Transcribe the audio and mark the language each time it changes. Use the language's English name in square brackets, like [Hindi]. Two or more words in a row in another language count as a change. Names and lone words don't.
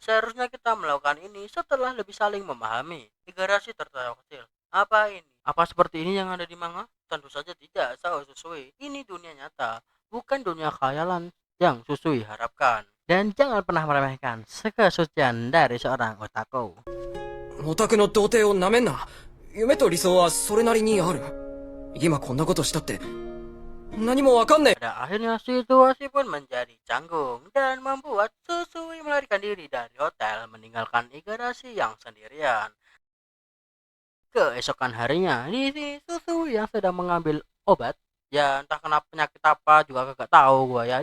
[Indonesian] Seharusnya kita melakukan ini setelah lebih saling memahami. Igarashi tertawa kecil. Apa ini? Apa seperti ini yang ada di manga? Tentu saja tidak, sahut Susui. Ini dunia nyata, bukan dunia khayalan yang Susui harapkan. Dan jangan pernah meremehkan kesucian dari seorang otaku. [Japanese] オタクの童貞をなめんな。夢と理想はそれなりにある。今こんなことしたって何もわかんねえ。 [Indonesian] Pada akhirnya situasi pun menjadi canggung dan membuat Susui melarikan diri dari hotel meninggalkan Igarashi yang sendirian. Keesokan harinya, di sini Susui yang sedang mengambil obat, ya entah kenapa penyakit apa juga kagak tahu gua ya.